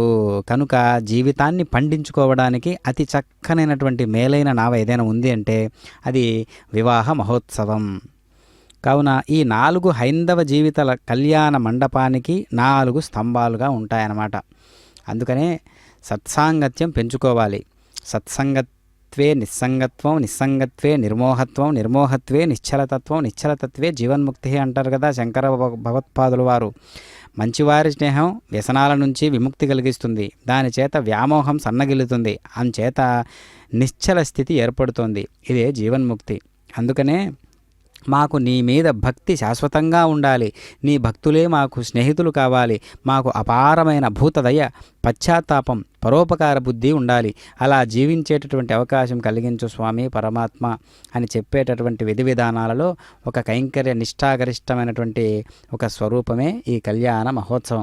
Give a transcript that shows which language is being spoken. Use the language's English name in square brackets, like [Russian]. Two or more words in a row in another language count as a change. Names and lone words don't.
[Telugu] కనుక జీవితాన్ని పండించుకోవడానికి అతి చక్కనైనటువంటి మేలైన నావ ఏదైనా ఉంది అంటే అది వివాహ మహోత్సవం. కావున ఈ 4 హైందవ జీవితాల కళ్యాణ మండపానికి 4 స్తంభాలుగా ఉంటాయన్నమాట. అందుకనే సత్సాంగత్యం పెంచుకోవాలి. [Sanskrit] సత్సంగత్వే నిస్సంగత్వం, నిస్సంగత్వే నిర్మోహత్వం, నిర్మోహత్వే నిశ్చలతత్వం, నిశ్చలతత్వే జీవన్ముక్తి [Telugu] అంటారు కదా శంకర భగవత్పాదుల వారు. మంచివారి స్నేహం వ్యసనాల నుంచి విముక్తి కలిగిస్తుంది. దాని చేత వ్యామోహం సన్నగిల్లుతుంది. అంచేత నిశ్చల స్థితి ఏర్పడుతుంది. ఇదే జీవన్ముక్తి. అందుకనే మాకు నీ మీద భక్తి శాశ్వతంగా ఉండాలి, నీ భక్తులే మాకు స్నేహితులు కావాలి, మాకు అపారమైన భూతదయ, పశ్చాత్తాపం, పరోపకార బుద్ధి ఉండాలి, అలా జీవించేటటువంటి అవకాశం కలిగించు స్వామి పరమాత్మ అని చెప్పేటటువంటి విధి విధానాలలో ఒక కైంకర్య నిష్ఠాగరిష్టమైనటువంటి ఒక స్వరూపమే ఈ కళ్యాణ మహోత్సవం.